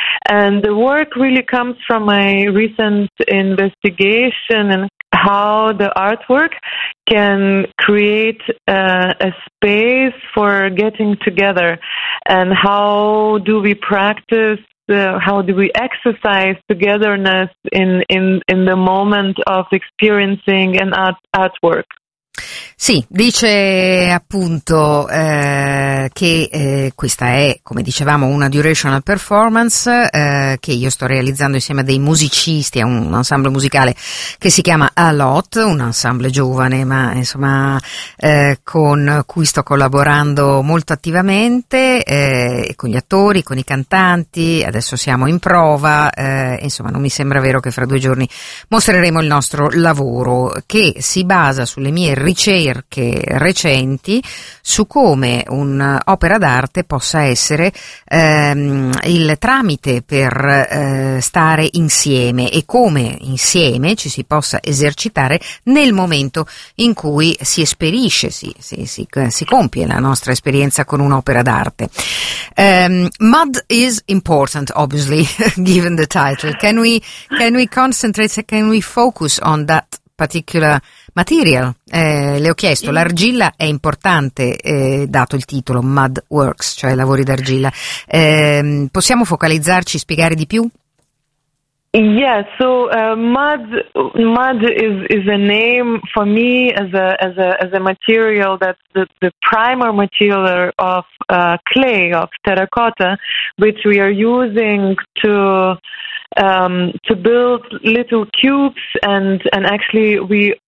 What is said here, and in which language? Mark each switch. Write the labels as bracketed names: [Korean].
[English] And the work really comes from my recent investigation and how the artwork can create a space for getting together. And how do we practice, how do we exercise togetherness in the moment of experiencing an artwork? [Italian] Sì, dice appunto che questa è, come dicevamo, una durational performance che io sto realizzando insieme a dei musicisti, a un ensemble musicale che si chiama A Lot, un ensemble giovane ma insomma con cui sto collaborando molto attivamente, con gli attori, con i cantanti, adesso siamo in prova, insomma non mi sembra vero che fra 2 giorni mostreremo il nostro lavoro, che si basa sulle mie ricerche recenti su come un'opera d'arte possa essere il tramite per stare insieme e come insieme ci si possa esercitare nel momento in cui si esperisce, si compie la nostra esperienza con un'opera d'arte. [English] Mud is important, obviously, given the title. Can we concentrate, can we focus on that particular material? [Italian] Le ho chiesto, l'argilla è importante, dato il titolo, Mud Works, cioè lavori d'argilla. Possiamo focalizzarci, spiegare di più? [English] Yeah, so mud is a name for me as a material that's the primary material of clay, of terracotta, which we are using to build little cubes, and actually we